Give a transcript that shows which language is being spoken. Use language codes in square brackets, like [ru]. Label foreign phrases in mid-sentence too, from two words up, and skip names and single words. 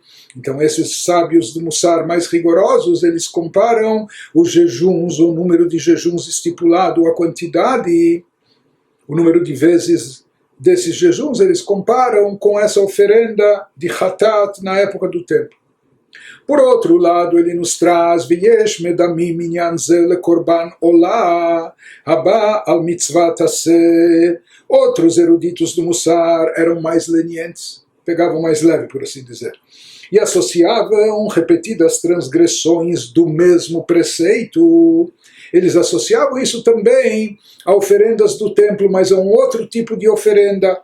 [pt] Então esses sábios do Mussar mais rigorosos, eles comparam os jejuns, o número de jejuns estipulado, a quantidade, o número de vezes desses jejuns, eles comparam com essa oferenda de hatat na época do templo. Por outro lado, ele nos traz [he] ויש מדמים מנין זה לקרבן עולה הבא על מצות עשה. [pt] Outros eruditos do Mussar eram mais lenientes, pegavam mais leve, por assim dizer, e associavam repetidas transgressões do mesmo preceito. Eles associavam isso também a oferendas do templo, mas a um outro tipo de oferenda.